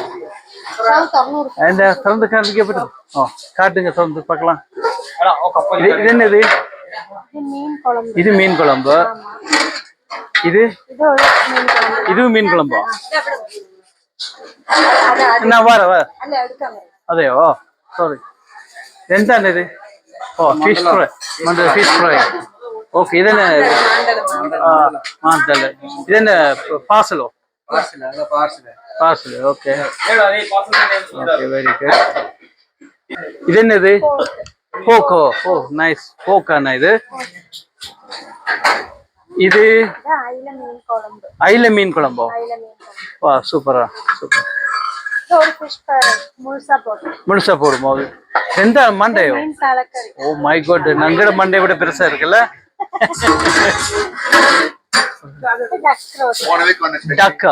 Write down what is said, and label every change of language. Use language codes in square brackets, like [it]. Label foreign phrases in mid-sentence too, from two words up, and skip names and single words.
[ta] திறந்து காமிக்கப்பட்டு காட்டுங்க, திறந்து பார்க்கலாம். இது என்னது? இது மீன் குழம்பு. இதுவும் மீன் குழம்பா? நான் வர அதையோ, சாரி. [ml] എന്താണ് ഇത്? ഓ, [en] fish fry. fish fry. [ml] ഓക്കെ. ഇതെന്നെ മാന്തല്. ഇതെന്നെ പാർസലോ? പാർസൽ. ഓക്കെ. [en] very good. [ml] ഇതെന്നത്? പോക്കോ? [en] oh nice. [ml] പോക്കാണ് ഇത്. [ta] இது அயில மீன் குழம்பு. அயில மீன் குழம்போ? அயில மீன் குழம்பு. வா சூப்பரா, சூப்பர். ஒரு ஃபிஷ் முழுசா போட்டு. முழுசா போடும்போது எந்த மண்டையோ? மீன் தலைக்கறி. [en] oh my god, [ta] நங்கட மண்டை விட பெருசா இருக்குல்ல. டக்கா?